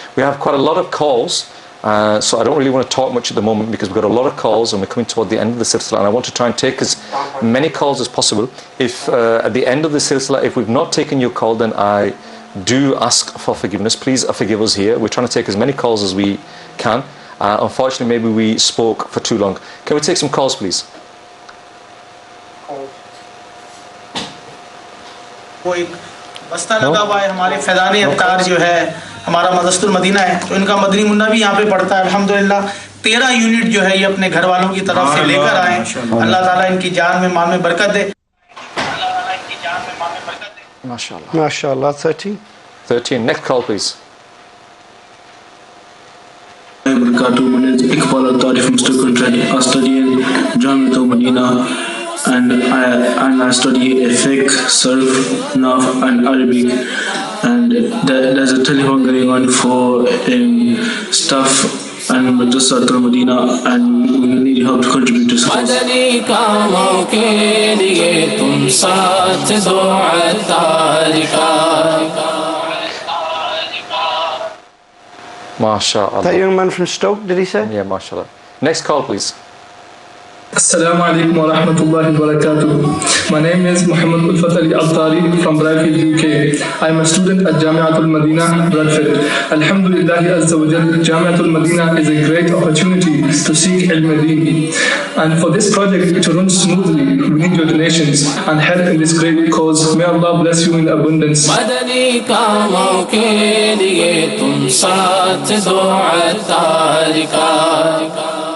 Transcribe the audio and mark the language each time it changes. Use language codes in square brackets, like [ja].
[en] We have quite a lot of calls. So I don't really want to talk much at the moment because we've got a lot of calls and we're coming toward the end of the silsila, and I want to try and take as many calls as possible. If at the end of the silsila, if we've not taken your call, then I do ask for forgiveness. Please forgive us here. We're trying to take as many calls as we can. Unfortunately, maybe we spoke for too long. Can we take some calls, please? [ur] وہ ایک بستہ لگا ہوا ہے ہمارے فیضان ابتار جو ہے ہمارا مدرسۃ المدینہ ہے، تو ان کا مدنی منہ بھی یہاں پہ پڑھتا ہے. الحمدللہ 13 یونٹ جو ہے یہ اپنے گھر والوں کی طرف سے لے کر آئے. اللہ تعالیٰ ان کی جان میں مال میں برکت دے. [en] MashaAllah. 13. Next call, please. My name is Iqbal Attari from Stoke-on-Trent. I study in Jamiatul Madina, and I study fiqh, surf, nahw and Arabic. And there's a telephone going on for staff and Madrasatul Madina, and we need help to contribute to schools. [ur] مدنی کاموں کے لیے تم ساتھ دو عطار کا. [en] MashaAllah. That young man from Stoke, did he say? Yeah, MashaAllah. Next call, please. Assalamu alaikum wa rahmatullahi wa barakatuh. My name is Muhammad Ulfat Ali Attari from Bradford, UK. I am a student at Jamiatul Madina, Bradford. Alhamdulillah Azza wa Jal, Jamiatul Madina is a great opportunity to seek ilm-deen. And for this project to run smoothly, we need your donations and help in this great cause. May Allah bless you in abundance. [ur] مدنی کاموں کے لیے تم ساتھ دو عطار کا.